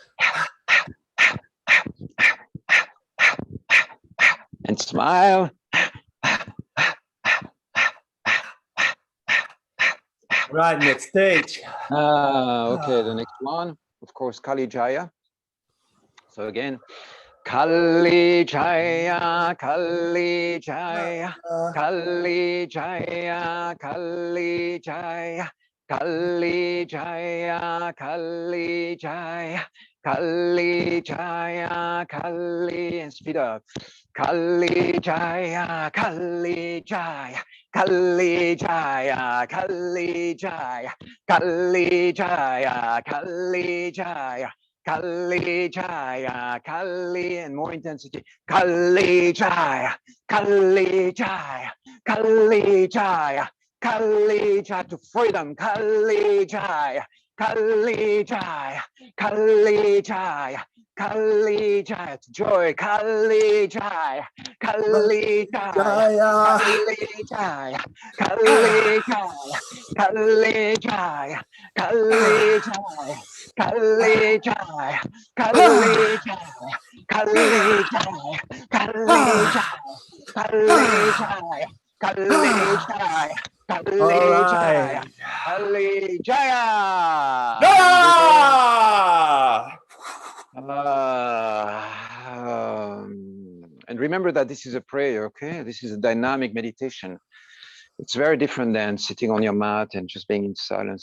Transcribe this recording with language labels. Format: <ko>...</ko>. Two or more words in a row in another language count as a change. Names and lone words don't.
<en>And smile. Right, next stage. Okay, the next one, of course, Kali Jaya. So again, Kali Jaya, Kali Jaya, Kali Jaya, Kali Jaya, Kali Jaya, Kali Jaya, Kali Jaya, Kali, and speed up. Kali Jaya, Kali Jaya, Kali Jaya, Kali Jaya, Kali Jaya, Kali Jaya, Kali Jaya, Kali, and more intensity. Kali Jaya, Kali Jaya, Kali Jaya, Kali Jaya, to freedom. Kali Jaya, Kali Jaya, Kali Jaya, Kali Jaya, to joy. Kali Jaya, Kali Jaya, Kali Jaya, Kali Jaya, Kali Jaya, Kali Jaya, Kali Jaya, Kali Jaya, Kali Jaya, Kali Jaya, Kali Jaya, Kali Jaya, Kali Jaya, Kali Jaya. And remember that this is a prayer, okay? This is a dynamic meditation. It's very different than sitting on your mat and just being in silence.</en>